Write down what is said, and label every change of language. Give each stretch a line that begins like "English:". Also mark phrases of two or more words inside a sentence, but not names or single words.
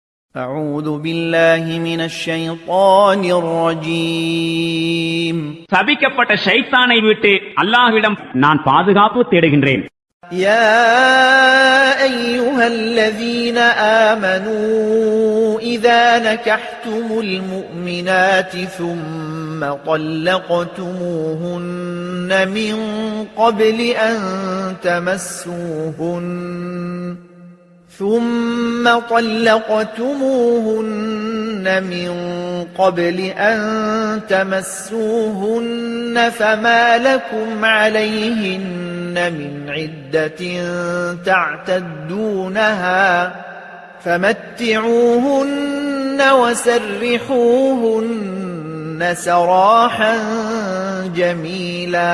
Arabic: أعوذ بالله من الشيطان الرجيم
Tamil: சபிக்கப்பட்ட ஷைத்தானை விட்டு அல்லாஹ்விடம் நான் பாதுகாப்பு தேடுகின்றேன்.
Arabic: يا أيها الذين آمنوا إذا نكحتم المؤمنات ثم طلقتموهن من قبل أن تمسوهن فما لكم عليهن من عدة تعتدونها فمتعوهن وسرحوهن سراحا جميلا.